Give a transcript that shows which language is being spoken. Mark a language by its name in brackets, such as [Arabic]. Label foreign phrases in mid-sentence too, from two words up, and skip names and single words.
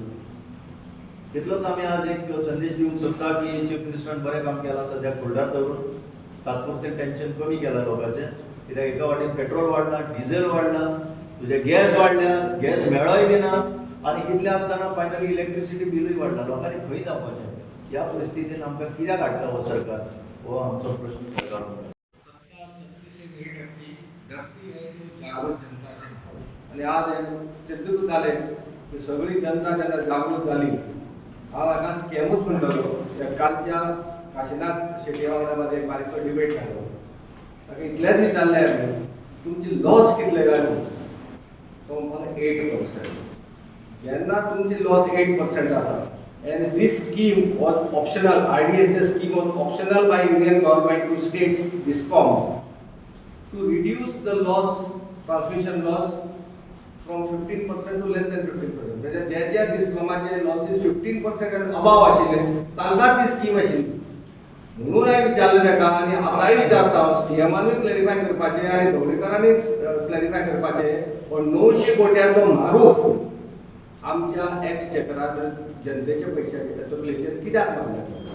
[Konkani] तितलोच आमी आज एक संदेश दिवंक सोदता की चीफ मिनिस्टरान बरें काम केलां सद्या फुडार दवरून तात्पुरतें टेन्शन कमी केलां लोकांचें. कित्याक एका वाटेन पेट्रोल वाडला, डिझेल वाडला, तुजे गॅस वाडल्या, गॅस मेळय बी ना आनी इतलें आसतना फायनली इलेक्ट्रिसिटी बिलूय वाडला. लोकांनी खंय जावपाचें? ह्या परिस्थितीन आमकां कित्याक हाडटा हो सरकार? हो आमचो प्रश्न सरकाराक. [Hindi] धरती है तो जागृत जनता [Konkani] से आणि आज सिद्धूच झाले की सगळी जनता जेन्ना जागृत झाली. हांव हाका स्कॅमूच म्हणटलो. कालच्या काशीनाथ शेट्टी वांगडा एक बारीकसो डिबेट जालो. ताका इतलेंच विचारलें हांवें तुमची लॉस कितले काय म्हणून. तो म्हणपाक 8%. जेन्ना तुमची लॉस 8% आसा [English] and this scheme was optional, RDSS scheme was optional by Union government to states DISCOMs to reduce the loss, transmission loss from 15% to less than 15%. [Konkani] म्हणजे ज्या डिस्कॉमाचे लॉसेस [English] 15% and above [Konkani] आशिल्ले तांकांच ती स्कीम आशिल्ली. म्हणून हांवें विचारलें ताका आनी आतांय विचारता हांव CMानूय क्लॅरिफाय करपाचें आनी ढवळीकरांनी क्लॅरिफाय करपाचें. पण 900 कोट्यांचो मारूक आमच्या एक्स चेकरात जनतेचे पैशाचे तकलेचेर कित्याक मारल्या?